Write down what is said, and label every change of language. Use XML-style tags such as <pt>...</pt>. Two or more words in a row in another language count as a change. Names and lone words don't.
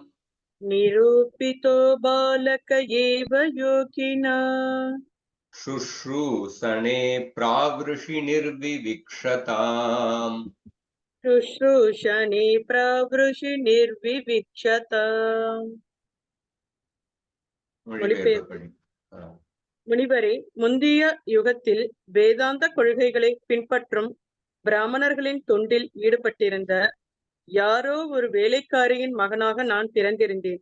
<sa>निरूपितो बालक एव योगिना शुश्रूषणे प्रावृषि निर्विविक्षताम् शुश्रूषणे प्रावृषि निर्विविक्षता</sa> <ta>முனிவரே, முந்திய யுகத்தில் வேதாந்த கொள்கைகளை பின்பற்றும் பிராமணர்களின் தொண்டில் ஈடுபட்டிருந்த யாரோ ஒரு வேலைக்காரியின் மகனாக நான் பிறந்திருந்தேன்.</ta>